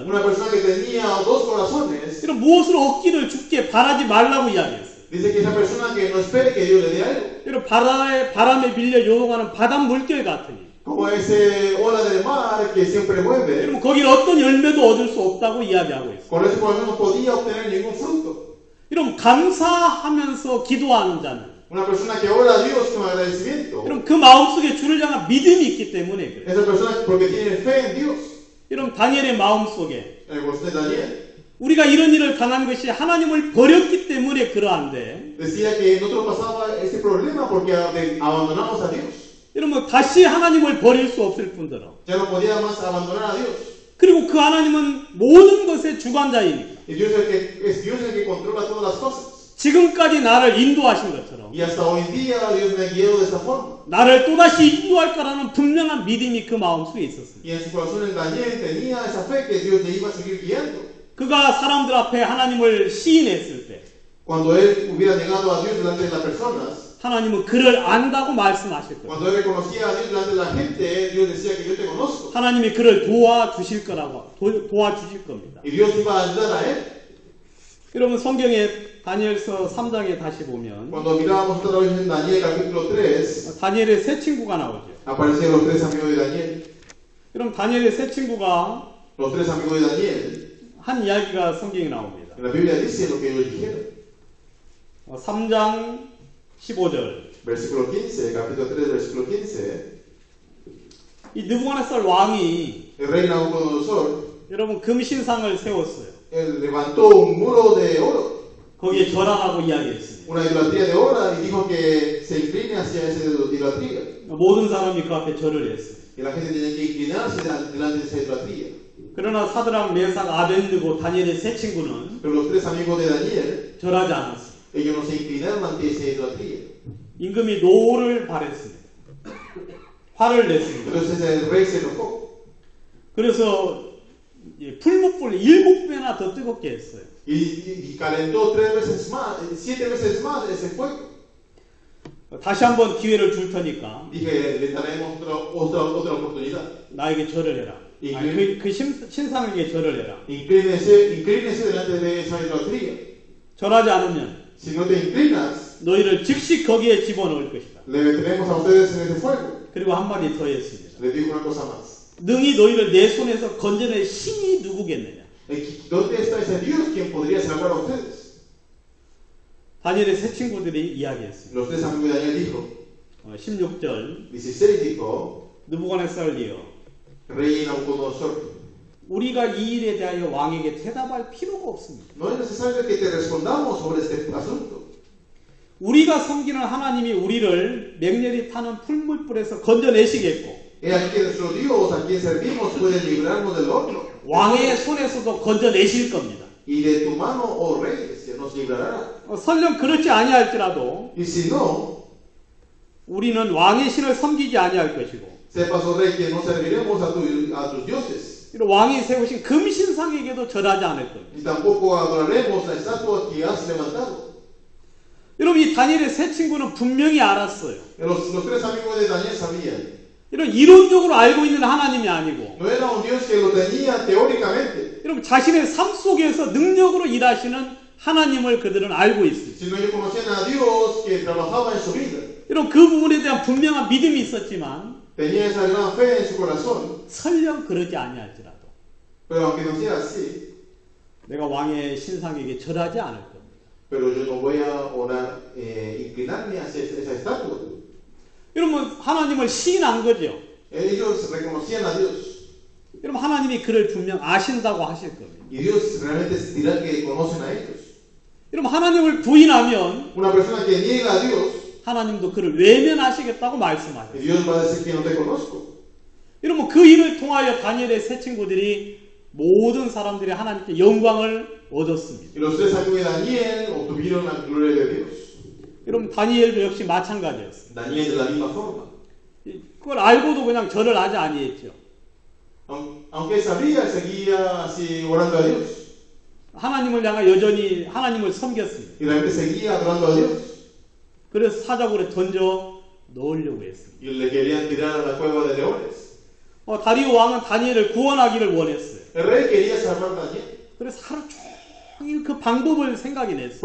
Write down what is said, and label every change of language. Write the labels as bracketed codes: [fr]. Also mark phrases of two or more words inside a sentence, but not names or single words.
[es] Una persona que tenía dos corazones, [ko] 이런 무엇을 얻기를 죽게 바라지 말라고 이야기했어요. [es] dice que esa persona que no espere que Dios le dé algo, [ko] 여러분 바람에 밀려 요동하는 바닷 물결 같으니 [es] como ese ola del mar que siempre mueve. [ko] 여러분 거기는 어떤 열매도 얻을 수 없다고 이야기하고 있어요. [es] Con ese corazón no podía obtener ningún fruto. [ko] 여러분 감사하면서 기도하는 자는 [es] Una persona que ora a Dios con agradecimiento, [ko] 여러분 그 마음속에 주를 향한 믿음이 있기 때문에 그래요. [es] esa persona porque tiene fe en Dios. [ko] 여러분 다니엘의 마음속에 [es] En el corazón de Daniel [ko] 우리가 이런 일을 당한 것이 하나님을 버렸기 때문에 그러한데 [es] decía que nosotros pasaba ese problema porque abandonamos a Dios. [ko] 이러면 다시 하나님을 버릴 수 없을 뿐더러 [es] Ya no podía más abandonar a Dios. [ko] 그리고 그 하나님은 모든 것의 주관자이니까 [es] Y es Dios el que controla todas las cosas. [ko] 지금까지 나를 인도하신 것처럼 [es] Y hasta hoy en día Dios me ha guiado de esta forma. [ko] 나를 또다시 인도할 거라는 분명한 믿음이 그 마음속에 있었습니다. [es] Y en su corazón el Daniel tenía esa fe que Dios le iba a seguir guiando. [ko] 그가 사람들 앞에 하나님을 시인했을 때 [es] Cuando él hubiera negado a Dios delante de las personas, [ko] 하나님은 그를 안다고 말씀하실 거예요. [es] cuando él reconocía a Dios delante de la gente, Dios decía que yo te conozco. [ko] 하나님이 그를 도와주실 거라고 도와주실 겁니다. [es] Y Dios iba a ayudar a él. [ko] 여러분 성경에 다니엘서 3장에 다시 보면 [es] Cuando mirábamos otra vez en Daniel capítulo 3, [ko] 다니엘의 세 친구가 나오죠. [es] aparecían los tres amigos de Daniel. [ko] 그럼 다니엘의 세 친구가 [es] Los tres amigos de Daniel, [ko] 한 이야기가 성경에 나옵니다. [es] en la Biblia dice lo que ellos dijeron. [ko] 3장 15절. [es] Versículo 15, capítulo 3, versículo 15. [ko] 이 느부갓네살 왕이 [es] El rey Nabucodonosor, [ko] 여러분 금신상을 세웠어요. [es] él levantó un muro de oro, [ko] 거기에 절하라고 이야기했습니다. [es] una idolatría de oro, y dijo que se incline hacia esa idolatría. [ko] 모든 사람이 그 앞에 절을 했어요. [es] Y la gente tenía que inclinarse delante de esa idolatría. [ko] 그러나 사드락, 메삭, 아벤느고 다니엘의 세 친구는 [es] Pero los tres amigos de Daniel, [ko] 절하지 않았어요. [es] ellos no se inclinaron ante esa idolatría. [ko] 임금이 노를 발했습니다. 화를 냈습니다. [es] Entonces el rey se enojó [ko] 그래서 풀무불 7배나 더 뜨겁게 했어요. [es] y calentó 7 veces más ese fuego. [ko] 다시 한번 기회를 줄 테니까 [es] Dije, le daremos otra oportunidad. [ko] 나에게 절을 해라. 아니, 그 신상에게 절을 해라. [es] Inclínese delante de esa idolatría. [ko] 절하지 않으면 [es] Si no te inclinas, [ko] 너희를 즉시 거기에 집어넣을 것이다. [es] le meteremos a ustedes en ese fuego. [ko] 그리고 한마디 더 했습니다. [es] Le dijo una cosa más. [ko] 능히 너희를 내 손에서 건져낼 신이 누구겠느냐. [es] ¿Dónde está ese Dios quien podría salvar a ustedes? [ko] 다니엘의 세 친구들이 이야기했습니다. [es] Los tres amigos de Daniel dijo, [ko] 16절 [es] 16 dijo, [ko] 느부갓네살이여 [es] Rey Nabucodonosor, [ko] 우리가 이 일에 대하여 왕에게 대답할 필요가 없습니다. [es] no es necesario que te respondamos sobre este asunto. [ko] 우리가 섬기는 하나님이 우리를 맹렬히 타는 풀물불에서 건져내시겠고 [es] He aquí que nuestro Dios, a quien servimos, puede librarnos del horno. [ko] 왕의 손에서도 건져내실 겁니다. [es] Y de tu mano, oh rey, se nos librará. [ko] 설령 그렇지 아니할지라도 [es] Y si no, [ko] 우리는 왕의 신을 섬기지 아니할 것이고 [es] sepas, oh rey, que no serviremos a tus dioses. [ko] 왕이 세우신 금신상에게도 절하지 않을 겁니다. [es] Y tampoco adoraremos la estatua que has levantado. [ko] 여러분 이 다니엘의 세 친구는 분명히 알았어요. [es] Los tres amigos de Daniel sabían. [ko] 이런 이론적으로 알고 있는 하나님이 아니고 [es] No era un Dios que lo tenía teóricamente, [ko] 여러분 자신의 삶 속에서 능력으로 일하시는 하나님을 그들은 알고 있습니다. [es] sino ellos conocían a Dios que trabajaba en su vida. [ko] 여러분 그 부분에 대한 분명한 믿음이 있었지만 [es] Tenía esa gran fe en su corazón, [ko] 설령 그러지 아니할지라도 [es] pero aunque no sea así, [ko] 내가 왕의 신상에게 절하지 않을 겁니다. [es] pero yo no voy a orar, inclinarme hacia esa estatua. [ko] 여러분 하나님을 시인한 거죠. [es] Ellos reconocían a Dios. [ko] 여러분 하나님이 그를 분명 아신다고 하실 겁니다. [es] Y Dios realmente dirá que conocen a ellos. [ko] 여러분 하나님을 부인하면 [es] Una persona que niega a Dios, [ko] 하나님도 그를 외면하시겠다고 말씀하세요. [es] y Dios va a decir que no te conozco. [ko] 여러분 그 일을 통하여 다니엘의 세 친구들이 모든 사람들이 하나님께 영광을 얻었습니다. [es] Y los tres amigos de Daniel obtuvieron la gloria de Dios. [ko] 여러분 다니엘도 역시 마찬가지였습니다. [es] Daniel de la misma forma. [ko] 그걸 알고도 그냥 절을 하지 아니했죠. [es] Aunque sabía, seguía así orando a Dios. [ko] 하나님을 향해 여전히 하나님을 섬겼습니다. [es] Y realmente seguía adorando a Dios. [ko] 그래서 사자굴에 던져 넣으려고 했습니다. [es] Y le querían tirar a la cueva de leones. [ko] 다리오 왕은 다니엘을 구원하기를 원했어요. [es] El rey quería salvar a Daniel. [ko] 그래서 하루 종일 그 방법을 생각이 냈어요.